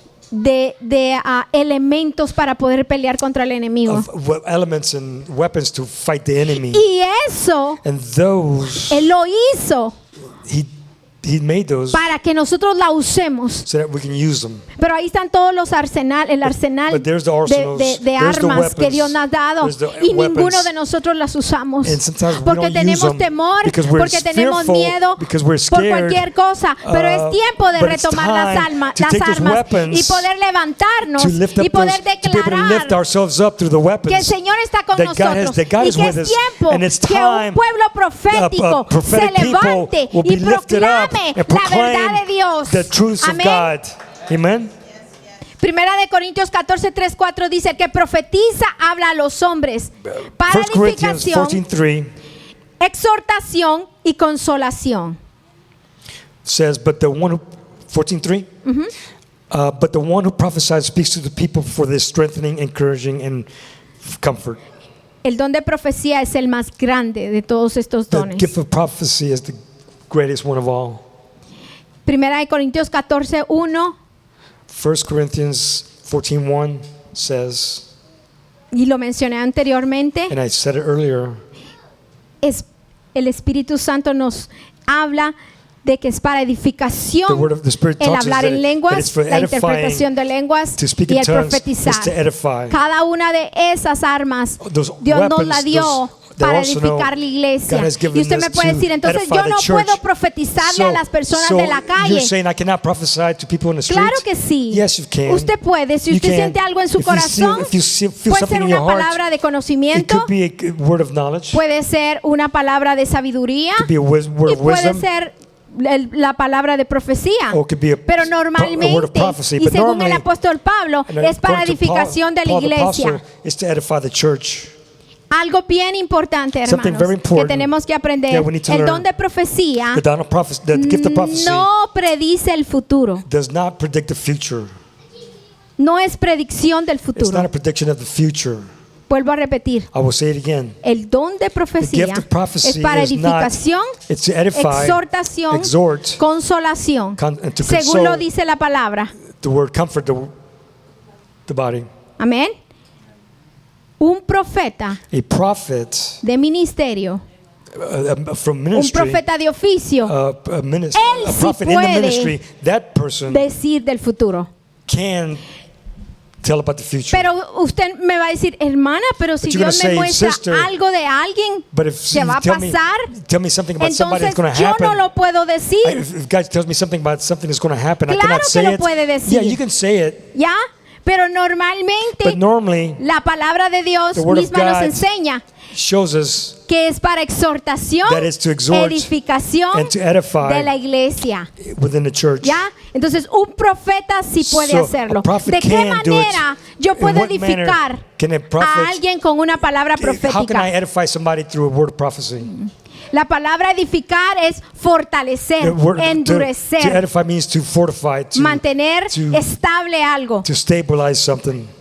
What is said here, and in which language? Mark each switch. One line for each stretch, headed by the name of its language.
Spanish: de elementos para poder pelear contra el enemigo.
English: of elements and weapons to fight the enemy.
Spanish: Y eso,
English: And those,
Spanish: Él lo hizo
English: He made those
Spanish: para que nosotros la usemos.
English: so that we can use them.
Spanish: Pero ahí están todos los el arsenal
English: But there's the arsenals,
Spanish: de
English: there's the
Spanish: armas que
English: weapons,
Spanish: Dios nos ha dado.
English: there's the
Spanish: Y
English: weapons.
Spanish: ninguno de nosotros las usamos.
English: And sometimes we
Spanish: Porque
English: don't use
Spanish: tenemos
English: them
Spanish: temor,
English: because we're
Spanish: porque tenemos
English: fearful,
Spanish: miedo
English: because we're
Spanish: por
English: scared.
Spanish: cualquier cosa. Pero es tiempo de
English: But it's
Spanish: retomar las
English: time to take those
Spanish: armas
English: weapons
Spanish: y poder levantarnos
English: to lift up
Spanish: y poder
English: those, to be able to lift
Spanish: declarar
English: ourselves up through the weapons
Spanish: que el Señor está con
English: that God
Spanish: nosotros
English: that God
Spanish: y
English: is
Spanish: que
English: with
Spanish: es
English: us.
Spanish: tiempo
English: And it's
Spanish: que
English: time
Spanish: un pueblo profético se
English: prophetic people
Spanish: levante
English: will
Spanish: y
English: be lifted up
Spanish: proclame
English: and
Spanish: la
English: proclaim
Spanish: verdad de Dios.
English: the truths of
Spanish: Amén.
English: God. Amen.
Spanish: Primera de Corintios 14, 3, 4 dice: el que profetiza habla a los hombres para
English: 1 Corinthians
Spanish: edificación,
English: 14:3
Spanish: exhortación y consolación.
English: says, but the one who 14:3 but the one who prophesies speaks to the people for their strengthening, encouraging, and comfort.
Spanish: El don de profecía es el más grande de todos estos
English: The
Spanish: dones.
English: gift of prophecy is the greatest one of all.
Spanish: Primera de Corintios 14, 1,
English: 1 Corinthians 14:1 says,
Spanish: y lo mencioné anteriormente,
English: and I said it earlier,
Spanish: el Espíritu Santo nos habla de que es para
English: the
Spanish: edificación,
English: word of the Spirit
Spanish: el
English: talks us
Spanish: hablar
English: that
Spanish: en
English: it's
Spanish: lenguas,
English: for
Spanish: la
English: edifying,
Spanish: interpretación de lenguas
English: to speak
Spanish: y
English: in
Spanish: el
English: tongues
Spanish: profetizar.
English: is to edify.
Spanish: Cada una de esas armas
English: Those
Spanish: Dios nos
English: weapons,
Spanish: la dio
English: the
Spanish: para
English: arsenal
Spanish: edificar la iglesia.
English: God has given
Spanish: Y usted me
English: us
Spanish: puede
English: to
Spanish: decir, entonces
English: edify
Spanish: yo
English: the
Spanish: no
English: church.
Spanish: puedo profetizarle a las personas de la calle.
English: You're saying I cannot prophesy to people in the street?
Spanish: Claro que sí.
English: Yes, you can.
Spanish: Usted puede, si
English: You
Spanish: usted
English: can.
Spanish: siente algo en su
English: If you
Spanish: corazón,
English: feel
Spanish: puede
English: something
Spanish: ser
English: in your
Spanish: una
English: heart,
Spanish: palabra de
English: it
Spanish: conocimiento,
English: could be a word of knowledge,
Spanish: puede ser una palabra de sabiduría
English: it could be a word
Spanish: y
English: of
Spanish: puede
English: wisdom,
Spanish: ser la palabra de profecía.
English: or it could be
Spanish: Pero
English: a word of
Spanish: normalmente,
English: prophecy.
Spanish: y
English: But
Spanish: según el
English: normally,
Spanish: apóstol Pablo,
English: and
Spanish: es para
English: according to
Spanish: edificación de la
English: Paul the
Spanish: iglesia.
English: apostle, is to edify the church.
Spanish: Algo bien importante,
English: Something
Spanish: hermanos,
English: very important
Spanish: que tenemos que aprender.
English: that we need to
Spanish: El
English: learn.
Spanish: don de profecía
English: The gift of prophecy
Spanish: no predice el futuro.
English: does not predict the future.
Spanish: No es predicción del
English: It's not
Spanish: futuro.
English: a prediction of the future.
Spanish: Vuelvo a repetir.
English: I will say it again.
Spanish: El don de
English: The
Spanish: profecía
English: gift of prophecy
Spanish: es para
English: is not,
Spanish: edificación,
English: it's to edify,
Spanish: exhortación,
English: exhort,
Spanish: consolación,
English: and to
Spanish: según lo
English: console.
Spanish: dice la palabra.
English: The word comfort the body.
Spanish: Amén. Un profeta
English: A prophet
Spanish: de ministerio,
English: from
Spanish: un
English: ministry,
Spanish: profeta de oficio,
English: a
Spanish: Él sí
English: prophet in the
Spanish: puede
English: ministry, that person
Spanish: decir del futuro.
English: can tell about the future.
Spanish: Pero usted me va a decir, hermana, pero si
English: But you're
Spanish: Dios
English: gonna
Spanish: me
English: say,
Spanish: muestra
English: sister,
Spanish: algo de alguien
English: But if
Spanish: que
English: you
Spanish: va a
English: tell me something about somebody
Spanish: entonces
English: that's going to
Spanish: yo
English: happen,
Spanish: no lo puedo decir.
English: if God tells me something about something that's going to happen, I
Spanish: Claro
English: cannot
Spanish: que
English: say
Spanish: lo
English: it.
Spanish: puede decir.
English: Yeah, you can say it,
Spanish: ¿Ya? Pero normalmente
English: but normally
Spanish: la palabra de Dios
English: the word of
Spanish: misma nos
English: God
Spanish: enseña
English: shows us
Spanish: que es para exhortación,
English: that is to exhort
Spanish: edificación
English: and to edify
Spanish: de la iglesia.
English: within the church.
Spanish: ¿Ya? Entonces un profeta sí puede
English: So,
Spanish: hacerlo.
English: a prophet
Spanish: ¿De qué
English: can do it.
Spanish: manera yo
English: In
Spanish: puedo
English: what manner
Spanish: edificar
English: can a prophet-
Spanish: a alguien con una palabra
English: How can I
Spanish: profética?
English: edify somebody through a word of prophecy?
Spanish: La palabra edificar es fortalecer,
English: The word- to
Spanish: endurecer,
English: edify means to fortify,
Spanish: mantener
English: to-
Spanish: estable algo.
English: to stabilize something.